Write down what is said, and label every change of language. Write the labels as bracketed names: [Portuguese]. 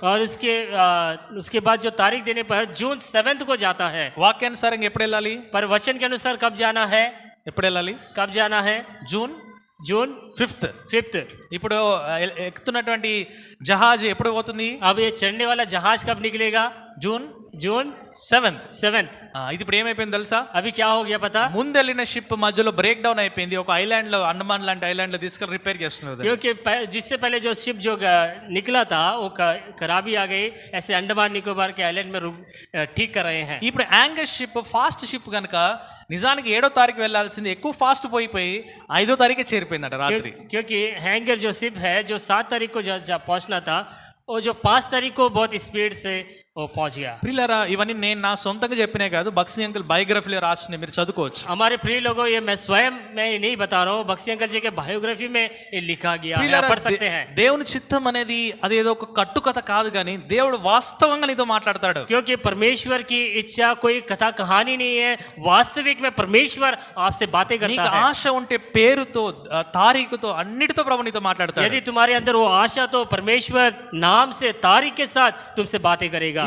[Hindi] और उसके बाद जो तारीख देने पर जून 7 को जाता है। [Telugu] వాక్యానుసారంగా ఎప్పుడు వెళ్ళాలి? [Hindi] पर वचन के अनुसार कब जाना है? [Telugu] ఎప్పుడు వెళ్ళాలి? [Hindi] कब जाना है? जून 5th। [Telugu] ఇప్పుడు ఎక్కుతున్నటువంటి జహాజ్ ఎప్పుడు పోతుంది? [Hindi] अब ये चढ़ने वाला जहाज कब निकलेगा? [Telugu] జూన్ [Hindi] जून [Telugu] 7th. ఇది ఇప్పుడు ఏమైపోయింది తెలుసా? [Hindi] अभी क्या हो गया पता? [Telugu] ముందెళ్ళిన షిప్ మధ్యలో బ్రేక్ డౌన్ అయిపోయింది. ఒక ఐలాండ్ లో, అండమాన్ లాంటి ఐలాండ్ లో తీసుకెళ్ళి రిపేర్ చేస్తున్నారు. [Hindi] क्योंकि जिससे पहले जो शिप जो निकला था वो खराबी आ गई, ऐसे अंडमान निकोबार के आइलैंड में ठीक कर रहे हैं। [Telugu] ఇప్పుడు యాంగస్ షిప్ ఫాస్ట్ షిప్ కనుక నిజానికి 7వ తారీఖు వెళ్ళాల్సింది ఎక్కువ ఫాస్ట్ పోయిపోయి 5వ తారీఖే చేరిపోయిందట రాత్రి. [Hindi] क्योंकि हैंगर जो शिप है जो 7 तारीख को पहुंचना था वो जो 5 तारीख को बहुत स्पीड से वो पहुंच गया। [Telugu] ప్రియులారా, ఇవన్నీ నేను నా సొంతంగా చెప్పినే కాదు, బక్సీ అంకుల్ బయోగ్రఫీలో రాసిన మీరు చదువుకోవచ్చు. [Hindi] हमारे प्रिय लोगों, ये मैं स्वयं मैं नहीं बता रहा हूँ, बक्सी अंकल जी के बायोग्राफी में ये लिखा गया है, आप पढ़ सकते हैं। [Telugu] దేవుని చిత్తం అనేది అదేదో ఒక కట్టుకథ కాదు, కానీ దేవుడు వాస్తవంగా నీతో మాట్లాడతాడు. [Hindi] क्योंकि परमेश्वर की इच्छा कोई कथा कहानी नहीं है, वास्तविक में परमेश्वर आपसे बातें करता [Telugu] నీకు [Hindi] है। [Telugu] ఆశ ఉంటే పేరుతో, తారీఖుతో, అన్నిటితో ప్రభు నీతో మాట్లాడతాడు. [Hindi] यदि तुम्हारे अंदर वो आशा तो परमेश्वर नाम से तारीख के साथ तुमसे बातें करेगा।